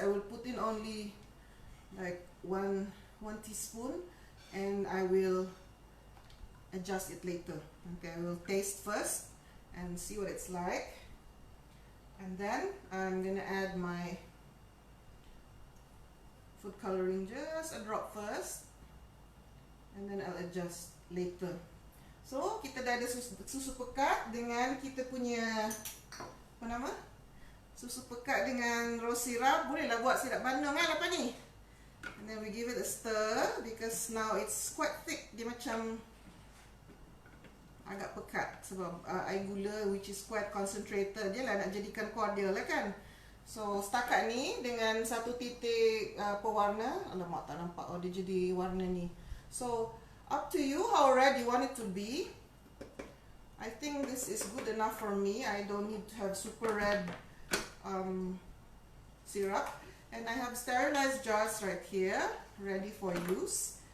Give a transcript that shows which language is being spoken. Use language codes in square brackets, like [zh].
[en] I will put in only like one teaspoon, and I will adjust it later. Okay, I will taste first and see what it's like, and then I'm gonna add my food coloring, just a drop first, and then I'll adjust later. [ms] So kita dah ada susu pekat dengan kita punya apa nama? Susu pekat dengan rose syrup. Bolehlah buat sirap bandung kan lepas ni. [en] And then we give it a stir because now it's quite thick. [ms] Dia macam agak pekat sebab air gula [en] which is quite concentrated. [ms] Dia lah nak jadikan cordial lah kan. So setakat ni dengan 1 titik pewarna. Alamak tak nampak. Oh dia jadi warna ni. [en] So up to you how red you want it to be. I think this is good enough for me. I don't need to have super red syrup. And I have sterilized jars right here, ready for use.